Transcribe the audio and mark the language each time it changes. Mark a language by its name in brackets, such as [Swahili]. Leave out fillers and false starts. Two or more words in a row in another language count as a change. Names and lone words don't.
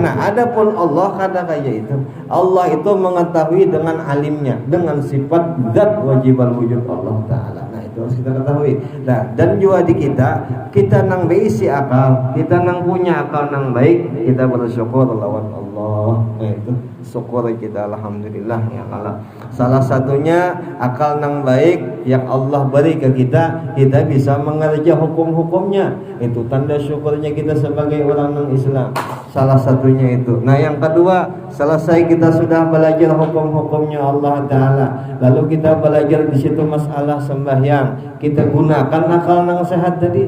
[Indonesian] Nah adapun Allah kada kayak itu. Allah itu mengetahui dengan alimnya, dengan sifat zat [Arabic] واجب الوجود [Indonesian] Allah Ta'ala. Nah itu harus kita ketahui. Nah dan juga di [Banjar] kita nang beisi akal, [Indonesian] kita nang punya akal nang baik, kita bersyukur lawan Allah. Nah itu syukur kita, alhamdulillah ya Allah. Salah satunya akal nang baik yang Allah beri ke kita bisa mengerja hukum-hukumnya. Itu tanda syukurnya kita sebagai orang non Islam. Salah satunya itu. Nah yang kedua, selesai kita sudah belajar hukum-hukumnya Allah Ta'ala, lalu kita belajar di situ masalah sembahyang, kita gunakan akal nang sehat tadi.